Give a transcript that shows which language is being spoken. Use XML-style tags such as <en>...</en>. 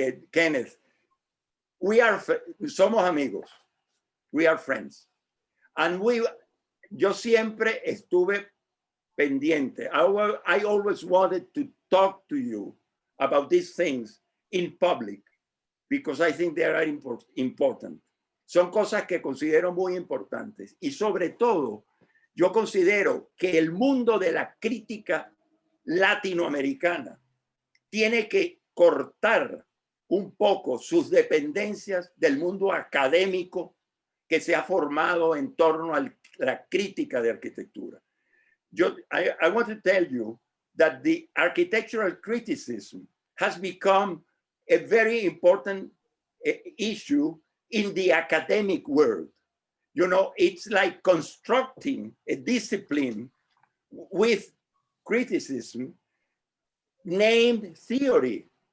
<en>Kenneth,</en> <es>somos amigos,</es> <en>we are friends.</en> <es>And yo siempre estuve pendiente.</es> <en>I always wanted to talk to you about these things in public, because I think they are important.</en> <es>Son cosas que considero muy importantes. Y sobre todo, yo considero que el mundo de la crítica latinoamericana tiene que cortar un poco sus dependencias del mundo académico que se ha formado en torno a la crítica de arquitectura.</es> <en>I want to tell you that the architectural criticism has become a very important issue in the academic world. You know, it's like constructing a discipline with criticism named theory.</en>